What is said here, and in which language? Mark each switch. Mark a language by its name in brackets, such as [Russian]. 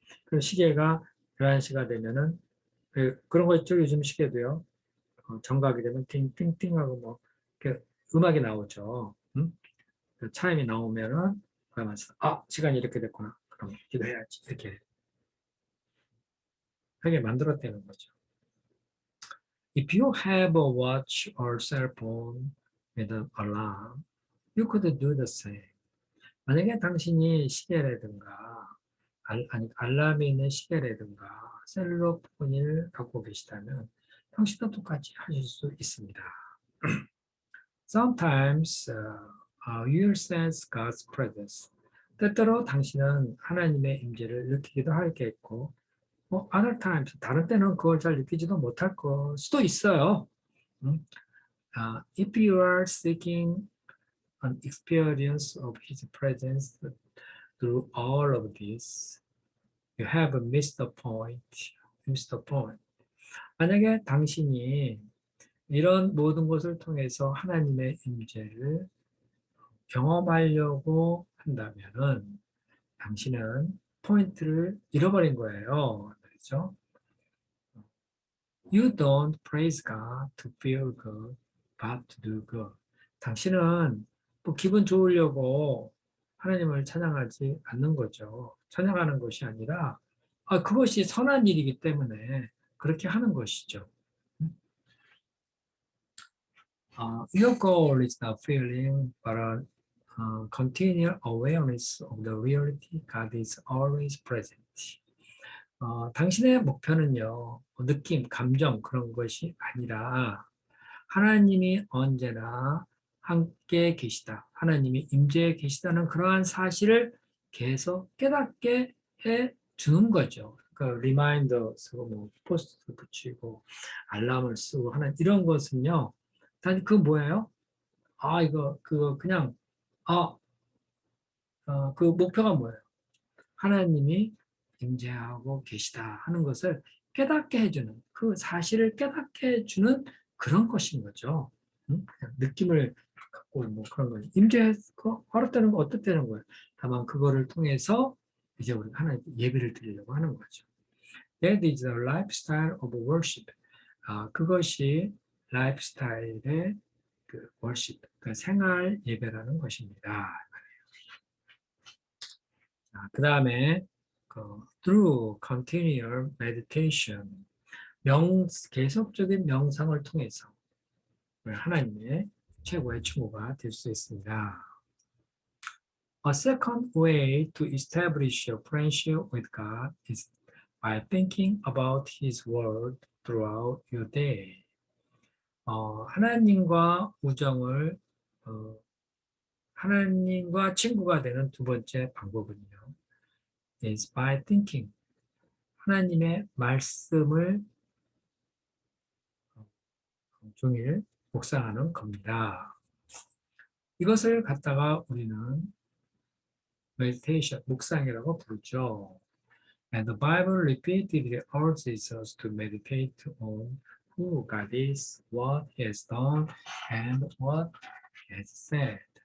[Korean] 그럼 시계가 11시가 되면은, 그런 거 있죠? 요즘 시계도요. 정각이 되면 띵띵띵 하고 뭐, 이렇게 음악이 나오죠. 그 차임이 나오면은, 그러면서, 시간이 이렇게 됐구나. 그럼 기도해야지. 이렇게 하게 만들었다는 거죠. [English] If you have a watch or cell phone with an alarm, you could do the same. [Korean] 만약에 당신이 시계라든가 알람이 있는 시계라든가 셀러폰을 갖고 계시다면 당신도 똑같이 하실 수 있습니다. [English] Sometimes you sense God's presence. [Korean] 때때로 당신은 하나님의 임재를 느끼기도 하겠고 [English] other times, [Korean] 다른 때는 그걸 잘 느끼지도 못할 걸 수도 있어요. [English] If you are seeking an experience of His presence through all of this, you have missed the point. is the point. [Korean] 만약에 당신이 이런 모든 것을 통해서 하나님의 임재를 경험하려고 한다면은 당신은 포인트를 잃어버린 거예요. 그렇죠? [English] You don't praise God to feel good, but to do good. [Korean] 당신은 뭐 기분 좋으려고 하나님을 찬양하지 않는 거죠. 찬양하는 것이 아니라 그것이 선한 일이기 때문에 그렇게 하는 것이죠. [English] Your goal is not feeling, but a continual awareness of the reality God is always present. [Korean] 당신의 목표는요, 느낌, 감정 그런 것이 아니라 하나님이 언제나 함께 계시다. 하나님이 임재해 계시다는 그러한 사실을 계속 깨닫게 해 주는 거죠. 그러니까 리마인더 쓰고 뭐 포스트 붙이고 알람을 쓰고 하는 이런 것은요. 단 그 뭐예요? 이거 그거 그냥 그 목표가 뭐예요? 하나님이 임재하고 계시다 하는 것을 깨닫게 해주는 그 사실을 깨닫게 해주는 그런 것인 거죠. 그냥 느낌을 갖고 뭐 그런 거죠. 임재해서 어렵다는 거 어떻다는 거예요. 다만 그거를 통해서 이제 우리가 하나님 예배를 드리려고 하는 거죠. [English] That is the lifestyle of worship. [Korean] 그것이 라이프스타일의 그 worship, 그 생활 예배라는 것입니다. 그 다음에 [English] through continual meditation, [Korean] 계속적인 명상을 통해서 하나님의 최고의 친구가 될 수 있습니다. [English] A second way to establish a friendship with God is by thinking about His Word throughout your day. [Korean] 하나님과 우정을 하나님과 친구가 되는 두 번째 방법은요. [English] is by thinking. [Korean] 하나님의 말씀을 종일 묵상하는 겁니다. 이것을 갖다가 우리는 meditation, 묵상이라고 부르죠. [English] And the Bible repeatedly urges us to meditate on who God is, what He has done, and what He has said.